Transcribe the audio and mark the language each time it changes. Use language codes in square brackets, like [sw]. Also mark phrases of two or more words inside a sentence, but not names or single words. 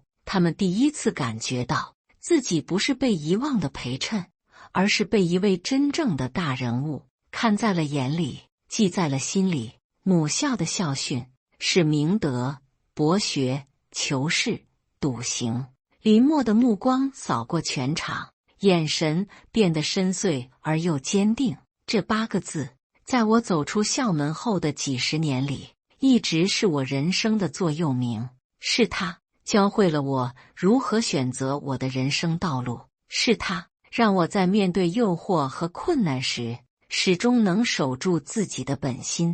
[zh] 他們第一次感覺到自己不是被遺忘的陪襯，而是被一位真正的大人物看在了眼裡，記在了心裡。母校的校訓是明德、博學、求是、篤行。林默的目光掃過全場，眼神變得深邃而又堅定。這8個字，在我走出校門後的幾十年裡，一直是我人生的座右銘。是它教會了我如何選擇我的人生道路，是它讓我在面對誘惑和困難時，始終能守住自己的本心。